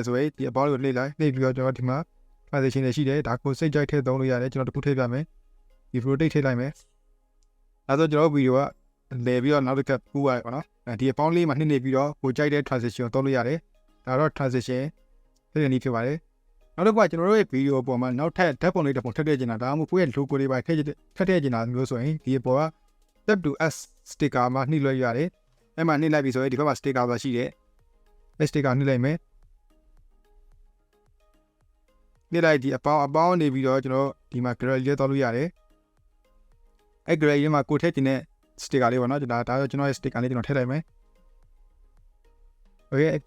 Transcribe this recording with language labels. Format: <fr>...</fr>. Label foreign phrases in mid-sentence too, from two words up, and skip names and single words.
<my>ဆိုရင်ဒီအပေါင်းလေးကိုနှိပ်လိုက်နှိပ်ပြီးတော့ကျွန်တော်ဒီမှာ transition တွေရှိတယ်ဒါကိုစိတ်ကြိုက်ထည့်သုံးလို့ရတယ်ကျွန်တော်တစ်ခုထည့်ပြမယ်ဒီ rotate ထည့်လိုက်မယ်အဲဆိုကျွန်တော်ဗီဒီယိုကလဲပြီးတော့နောက်တစ်ခါပူရတယ်ပေါ့နော်ဒီအပေါင်းလေးမှာနှိပ်နေပြီးတော့ကိုကြိုက်တဲ့ transition ကိုသုံးလို့ရတယ်ဒါတော့ transition ဖြစ်တဲ့နည်းဖြစ်ပါတယ်နောက်တစ်ခုကကျွန်တော်တို့ရဲ့ဗီဒီယိုပေါ်မှာနောက်ထပ်ဓာတ်ပုံလေးတစ်ပုံထည့်ထည့်ချင်တာဒါမှမဟုတ်ကိုယ့်ရဲ့ logo လေးပါထည့်ချင်တာမျိုးဆိုရင်ဒီအပေါ်က</my> <en>tap to s sticker</en> <my>မှာနှိပ်လို့ရတယ်အဲ့မှာနှိပ်လိုက်ပြီဆိုရင်ဒီဘက်မှာ sticker ဆိုတာရှိတယ်အဲ့ sticker နှိပ်လိုက်မယ် နှိပ်လိုက်ဒီအပေါင်းနေပြီးတော့ကျွန်တော်ဒီမှာ gallery လေးတောက်လို့ရတယ်အဲ့ gallery လေးမှာကိုထည့်ချင်တဲ့ sticker လေးပေါ့နော်ဒါတော့ကျွန်တော်ရဲ့ sticker လေးကျွန်တော်ထည့်လိုက်မယ် okay အဲ့</my>